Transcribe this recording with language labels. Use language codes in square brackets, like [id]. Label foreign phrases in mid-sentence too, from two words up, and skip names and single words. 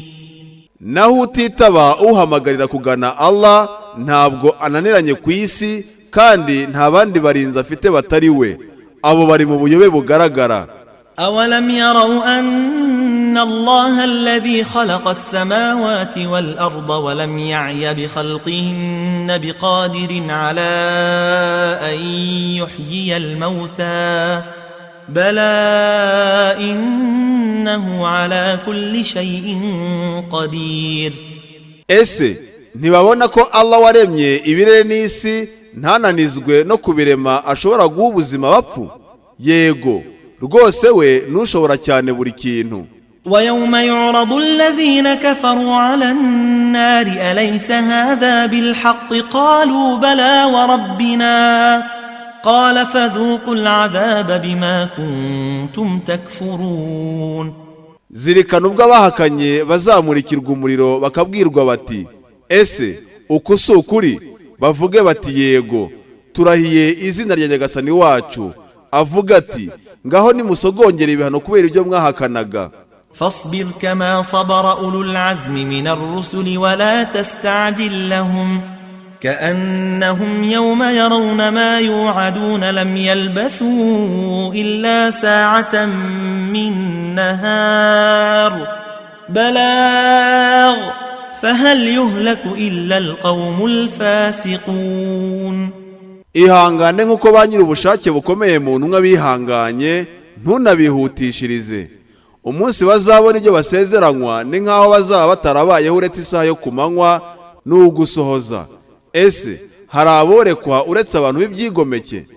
[rw] Naho utitaba uhamagarira kugana Allah ntabwo ananiranye ku isi, kandi nta bandi barinzi afite batari we, abo bari mu buyobe bugaragara. [ar] أولم يروا أن الله الذي خلق السماوات والأرض ولم يعي بخلقهن بقادر على أن يحيي الموتى بلى إنه على كل شيء قدير. [rw] Ese ntibabona ko Allah waremye ibirere n'isi ntananizwe no kubirema ashobora guha ubuzima bapfu? Yego, rwose we nushobora cyane buri kintu. [ar] ويوم يعرض الذين كفروا على النار أليس هذا بالحق قالوا بلى وربنا قال فذوقوا العذاب بما كنتم تكفرون. [rw] Zirikana ubwo abahakanye bazamurikirwa umuriro bakabwirwa bati ese uko si ukuri? Bavuge bati yego, turahiye izina rya Nyagasani wacu. Avuga ati ngaho nimusogongera ibihano kubera ibyo mwahakanaga. [ar] فاصبر كما صبر أولو العزم من الرسل ولا تستعجل لهم كأنهم يوم يرون ما يوعدون لم يلبثوا إلا ساعة من نهار بلاغ فهل يهلك إلا القوم الفاسقون. [rw] Ihangane nk'uko ba nyiri ubushake bukomeye mu ntumwa bihanganye, ntunabihutishirize. Umunsi bazabona ibyo basezeranywa ni nk'aho bazaba batarabayeho uretse isaha yo ku manywa n'ugusohoza. Ese hari aborekwa uretse abantu b'ibyigomeke?